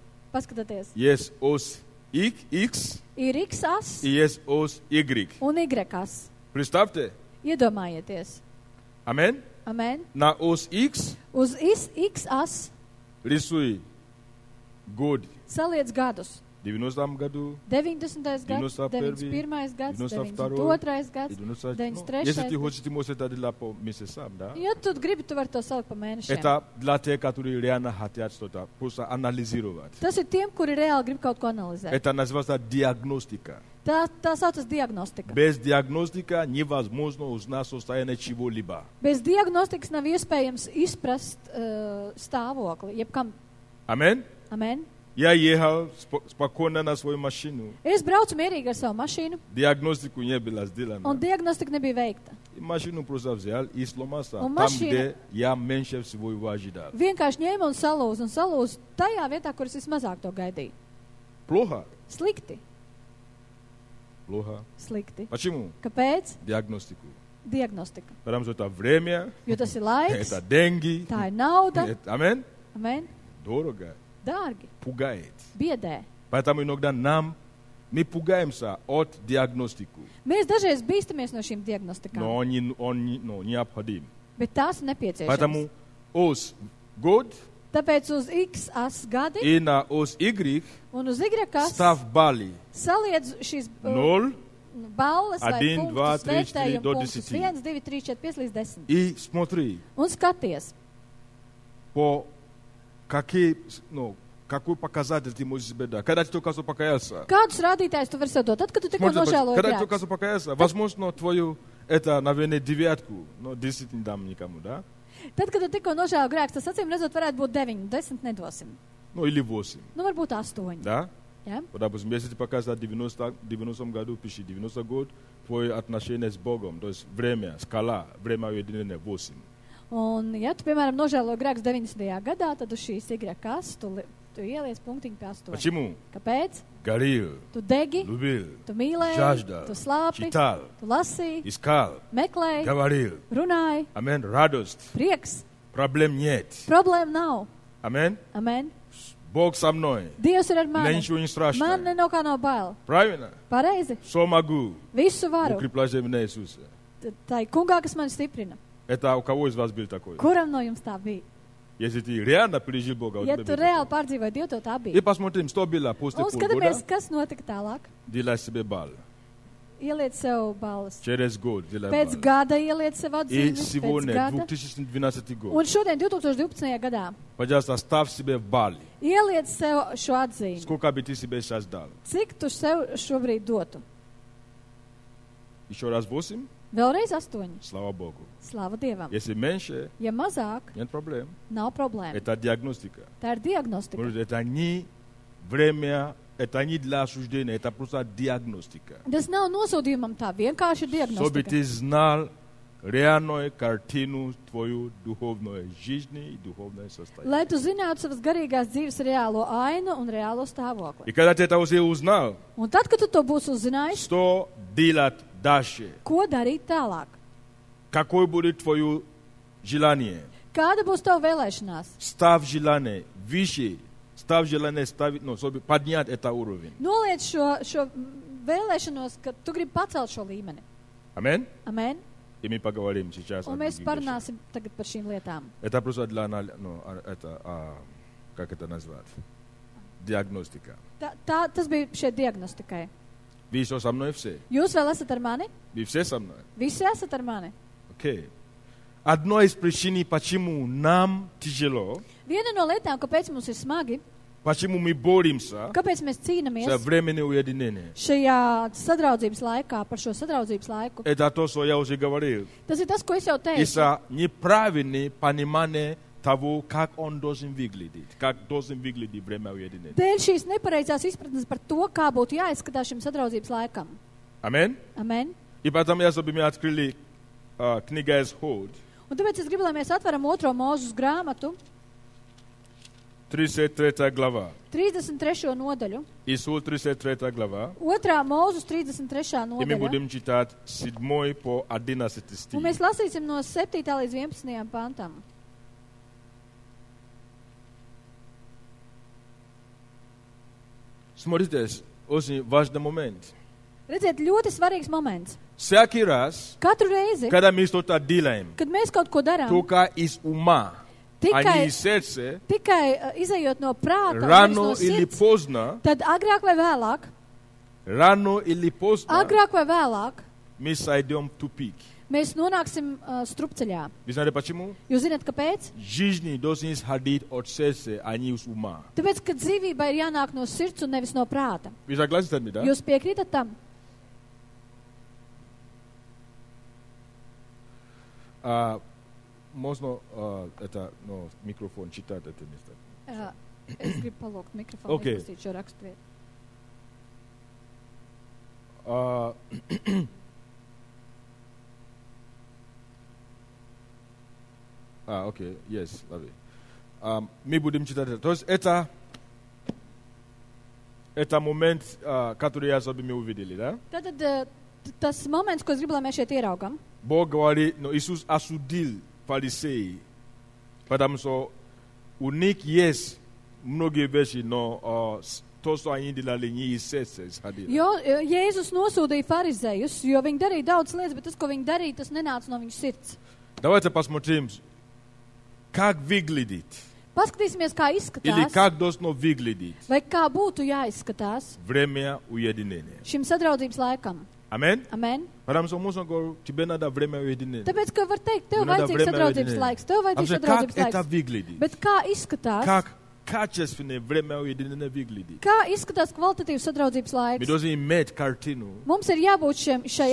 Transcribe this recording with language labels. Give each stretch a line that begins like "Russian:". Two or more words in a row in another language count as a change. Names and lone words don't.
Latvian: Paskatieties.
Russian: Есть ось X
Latvian: Ir X as
Russian: и есть ось Y.
Latvian: un Y as.
Russian: Представьте.
Latvian: Iedomājieties.
Russian: Аминь.
Latvian: Amen.
Russian: На ось X
Latvian: Uz X as
Russian: рисуй год.
Latvian: saliec gadus.
Russian: В 90 году,
Latvian: 90. gads, 91., 91. gads, 92., 92. gads, 93.
Russian: Если ты
Latvian: gads.
Russian: хочешь, ты можешь это делать по месяцам, да?
Latvian: Ja tu gribi, tu vari to salikt pa mēnešiem.
Russian: Это для тех, которые реально хотят что-то, просто анализировать.
Latvian: Tas ir tiem, kuri reāli grib kaut ko analizēt.
Russian: Это называется диагностика.
Latvian: Tā saucas diagnostika.
Russian: Без диагностика невозможно узнать состояние чего-либо.
Latvian: Bez diagnostikas nav iespējams izprast stāvokli, jebkam.
Russian: Аминь.
Latvian: Amen.
Russian: Я ехал спокойно на свою машину.
Latvian: Es braucu mierīgi ar savu mašīnu,
Russian: Диагностику не было сделано.
Latvian: un diagnostika nebija veikta.
Russian: И машину просто взял и сломался. Он Там, машина- где я меньше всего его ожидал.
Latvian: Vienkārši ņēma un salūza tajā vietā, kur es vismazāk to gaidīju.
Russian: Плохо?
Latvian: Slikti.
Russian: Плохо.
Latvian: Slikti.
Russian: Почему?
Latvian: Kāpēc?
Russian: Диагностику.
Latvian: Diagnostika.
Russian: Потому что это время,
Latvian: Jo tas ir laiks,
Russian: это деньги.
Latvian: tā ir nauda.
Russian: Аминь.
Latvian: Amen.
Russian: Дорого.
Latvian: Dārgi.
Russian: Пугает.
Latvian: Biedē.
Russian: Поэтому иногда мы пугаемся от диагностику.
Latvian: Mēs dažreiz bīstamies no šīm diagnostikām,
Russian: Но он необходим.
Latvian: bet tās ir nepieciešamas.
Russian: Поэтому ос год
Latvian: Tāpēc uz X as gadi
Russian: и на ос Y
Latvian: un uz Y as
Russian: ставь баллы.
Latvian: saliedz šīs 0 balles vai 1, 2, punktus, 3, 4 vērtējumu do punktus 10. 1, 2, 3, 4, 5 līdz 10.
Russian: и смотри,
Latvian: Un skaties,
Russian: по какой показатель ты можешь себе дать. Когда ты только что покаялся.
Latvian: kādus rādītājus tu vari sev dot? Tad, kad tu tikko nožēloji
Russian: Когда ты только
Latvian: grēkus.
Russian: что покаялся, возможно, твою, это, наверное, 9, но 10 не дам никому, да?
Latvian: Tad, kad tu tikko nožēloji grēkus, tas acīm redzot varētu būt 9, 10 nedosim.
Russian: Ну, или 8,
Latvian: Nu, varbūt 8.
Russian: да?
Latvian: Ja?
Russian: Вот, допустим, если ты покаялся в 90 году, пиши 90 год, твое отношение с Богом, то есть время, скала, время уединения 8.
Latvian: Un, ja tu, piemēram, nožēloji grēkus 90. gadā, tad uz šīs Y kas tu ieliec punktiņu pie 8.
Russian: Почему?
Latvian: Kāpēc?
Russian: Горел,
Latvian: Tu degi,
Russian: любил,
Latvian: tu mīlēji,
Russian: жаждал,
Latvian: tu slāpi,
Russian: читал,
Latvian: tu lasīji,
Russian: искал,
Latvian: meklēji,
Russian: говорил.
Latvian: runāji,
Russian: Аминь. Радость.
Latvian: prieks,
Russian: Проблем нет.
Latvian: problēma nav.
Russian: Аминь.
Latvian: Amen.
Russian: Бог со мной.
Latvian: Dievs ir ar
Russian: Мне
Latvian: mani.
Russian: ничего не страшно.
Latvian: Man no kā nav bail.
Russian: Правильно?
Latvian: Pareizi.
Russian: Все могу.
Latvian: Visu varu.
Russian: Укрепляйте меня, Иисусе.
Latvian: Tā ir kungā, kas mani stiprina.
Russian: Это у кого из вас был такой?
Latvian: Kuram no jums tā bija?
Russian: Если ты реально пережил Бога, у
Latvian: Ja
Russian: тебя
Latvian: tu
Russian: был
Latvian: reāli
Russian: такой.
Latvian: pārdzīvoji Dievu, to tā
Russian: И
Latvian: bija.
Russian: посмотрим, что было после
Latvian: Un
Russian: полгода.
Latvian: skatāmies, kas notika tālāk.
Russian: Делай себе балл.
Latvian: Ieliec sev balvas.
Russian: Через год делай
Latvian: Pēc
Russian: балл.
Latvian: gada ieliec sev
Russian: И
Latvian: atzīmes. Pēc
Russian: сегодня, gada. 2012
Latvian: Un
Russian: год,
Latvian: šodien, 2012. gadā,
Russian: пожалуйста, ставь себе балл.
Latvian: ieliec sev šo atzīmi.
Russian: Сколько бы ты себе сейчас дал?
Latvian: Cik tu sev šobrīd dotu?
Russian: Еще раз 8?
Latvian: Vēlreiz 8.
Russian: Слава Богу.
Latvian: Slāva Dievam.
Russian: Если меньше,
Latvian: Ja mazāk,
Russian: нет проблем.
Latvian: nav problēma.
Russian: Это диагностика.
Latvian: Tā ir diagnostika.
Russian: Может, это не время, это не для осуждения, это просто диагностика.
Latvian: Tas nav nosodījumam tā, vienkārši ir
Russian: Чтобы
Latvian: diagnostika.
Russian: ты знал реальную картину твою духовной жизни и духовное состояние.
Latvian: Lai tu zinātu savas garīgās dzīves reālo ainu un reālo stāvokli.
Russian: И когда ты это уже узнал,
Latvian: Un tad, kad tu to būsi uzzinājis,
Russian: что делать дальше?
Latvian: Ko darīt tālāk?
Russian: Какое будет твое желание?
Latvian: Kāda būs tava vēlēšanās?
Russian: Ставь желание выше. Ставь желание ставить, чтобы поднять это уровень.
Latvian: Noliec šo vēlēšanos, ka tu gribi pacelt šo līmeni.
Russian: Аминь?
Latvian: Amen?
Russian: И мы поговорим сейчас о
Latvian: Un mēs
Russian: других вещах.
Latvian: parunāsim tagad par šīm lietām.
Russian: Это просто для, как это назвать? Диагностика.
Latvian: Tas bija šeit diagnostikai.
Russian: Вы еще со мной все?
Latvian: Jūs vēl esat ar mani?
Russian: Вы все со мной?
Latvian: Visi esat ar mani?
Russian: Окей. Одной из причин, почему нам тяжело,
Latvian: Viena no lietām, kāpēc mums ir smagi,
Russian: почему мы боремся
Latvian: kāpēc mēs
Russian: за
Latvian: cīnāmies
Russian: временное уединение,
Latvian: šajā sadraudzības laikā, par šo sadraudzības laiku,
Russian: это то, что я уже говорил.
Latvian: tas ir tas, ko es jau teicu.
Russian: Из-за неправильного понимания того, как он должен выглядеть, как должен выглядеть время уединения.
Latvian: Dēļ šīs nepareizās izpratnes par to, kā būtu jāizskatās šim sadraudzības laikam.
Russian: Аминь?
Latvian: Amen?
Russian: И потом я, чтобы мы открыли книга Исход,
Latvian: Un tāpēc es gribu, lai mēs atveram 2. Mūzes grāmatu,
Russian: 33 глава.
Latvian: 33. nodaļu.
Russian: Исход 33 глава.
Latvian: 2. Mūzes 33.
Russian: И мы
Latvian: nodaļa.
Russian: будем читать 7 по 11
Latvian: Un
Russian: стих.
Latvian: mēs lasīsim no 7. līdz 11. pantam.
Russian: Смотрите, очень важный момент.
Latvian: Redziet, ļoti svarīgs moments.
Russian: Всякий раз,
Latvian: Katru reizi,
Russian: когда мы что-то делаем,
Latvian: kad mēs kaut ko darām,
Russian: только из ума, а не
Latvian: tikai,
Russian: из сердца,
Latvian: izējot no prāta, un nevis
Russian: рано
Latvian: no
Russian: или
Latvian: sirds,
Russian: поздно,
Latvian: tad agrāk vai vēlāk,
Russian: мы сойдем в тупик.
Latvian: mēs nonāksim strupceļā.
Russian: Вы знаете почему?
Latvian: Jūs zināt, kāpēc?
Russian: Жизнь должна исходить от сердца, а не из ума.
Latvian: Tāpēc, ka dzīvībai ir jānāk no sirds un nevis no prāta.
Russian: Вы согласны с нами, да?
Latvian: Jūs piekrītat tam?
Russian: Можно это, микрофон читать это место?
Latvian: Es gribu palūgt mikrofonu, Okay. izlasīt šo raksturvietu.
English: Окей, yes, love it.
Russian: Мы будем читать это. То есть это момент, который я особенно увидели, да?
Latvian: Tātad tas moments, ko es gribu, lai mēs šeit ieraugam.
Russian: Бог говорит, но Иисус осудил фарисеев, потому что у них есть многие вещи, но то, что они делали, не из сердца исходило.
Latvian: Jo Jēzus nosūdīja farizējus, jo viņi darīja daudz lietas, bet tas, ko viņi darīja, tas nenāca no viņu sirds.
Russian: Давайте посмотрим, как выглядит,
Latvian: Paskatīsimies, kā
Russian: или
Latvian: izskatās,
Russian: как должно выглядеть
Latvian: vai kā būtu jāizskatās
Russian: время уединения.
Latvian: šim sadraudzības laikam.
Russian: Аминь?
Latvian: Amen?
Russian: Потому что можно говорить, тебе надо время уединения.
Latvian: Tāpēc, ka var teikt, tev
Russian: Тебе надо
Latvian: vajadzīgs
Russian: время
Latvian: sadraudzības
Russian: уединения.
Latvian: laiks, tev
Russian: А
Latvian: vajadzīgs
Russian: вообще, как
Latvian: sadraudzības
Russian: это
Latvian: laiks.
Russian: выглядит?
Latvian: Bet kā izskatās?
Russian: Как качественное время уединения выглядит?
Latvian: Kā izskatās kvalitatīvs sadraudzības
Russian: Мы
Latvian: laiks?
Russian: должны иметь картину,
Latvian: Mums ir jābūt šai